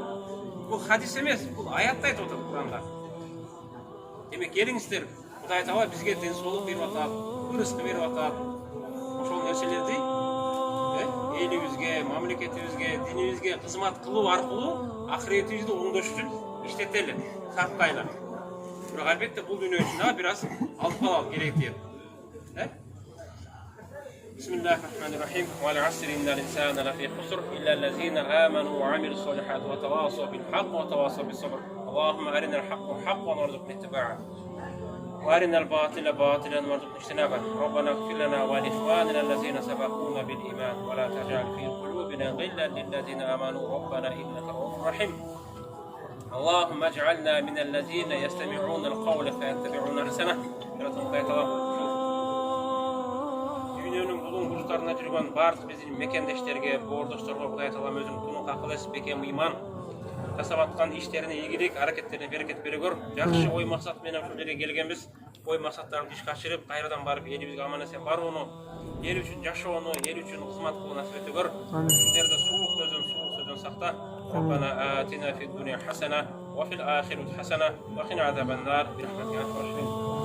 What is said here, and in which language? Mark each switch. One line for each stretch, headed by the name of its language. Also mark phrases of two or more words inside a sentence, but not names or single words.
Kyrgyz: Бул хадис эмес, бул аятта айтып атат Куранда. Демек келиңиздер, Кудай Таала бизге ден соолук берип атат, рызык берип атат. Ошол нерселерди элибизге, мамлекетибизге, динибизге кызмат кылуу аркылуу ахиретибизди оңдош үчүн иштетели, сарптайлы. Бирок албетте бул дүйнө үчүн дагы бир аз алып калалы керек дейт.
Arabic: بسم الله الرحمن الرحيم. والعصر إن الإنسان لفي خسر إلا الذين آمنوا وعملوا الصالحات وتواصوا بالحق وتواصوا بالصبر. اللهم أرنا الحق حقا وارزقنا اتباعه. وارنا الباطل باطلا وارزقنا اجتنابه ربنا اغفر لنا ولاخواننا الذين سبقونا بالايمان ولا تجعل في قلوبنا غلا للذين امنوا ربنا انك رؤوف رحيم اللهم اجعلنا من الذين يستمعون القول فيتبعون احسنه
Kyrgyz: Дүйнөнүн булуң бурчтарына жүргөн бардык биздин мекендештерге, боордошторго Кудай Таала өзүнүн кунун какылыс бекем ыйман жасап аткан иштерине ийгилик, аракеттерине берекет берегөр. Жакшы ой максат менен ушул жерге келгенбиз. Ой максаттарды ишке ашырып, кайрадан барып элибизге аман эсен барууну, эл үчүн жашоону, эл үчүн кызмат кылууну насип этегөр. Ушул жерде суук сөздөн сакта.
Arabic: ربنا آتنا في الدنيا حسنة وفي الآخرة حسنة وقنا عذاب النار برحمتك يا أرحم الراحمين.